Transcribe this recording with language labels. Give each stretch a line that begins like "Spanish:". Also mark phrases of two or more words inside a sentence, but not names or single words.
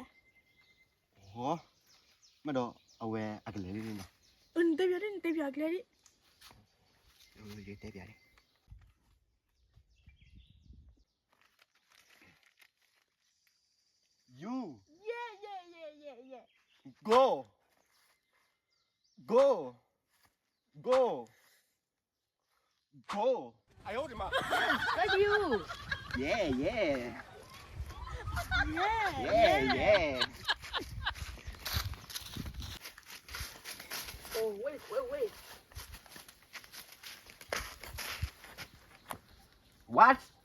Thai: โอ้ไม่ต้องเอาไว้อะไรเลยเนาะ เต็มยาเลยดิ เต็มยาเลย you เย่
Chinese: go 哎呦我的妈
English: thank you yeah oh wait what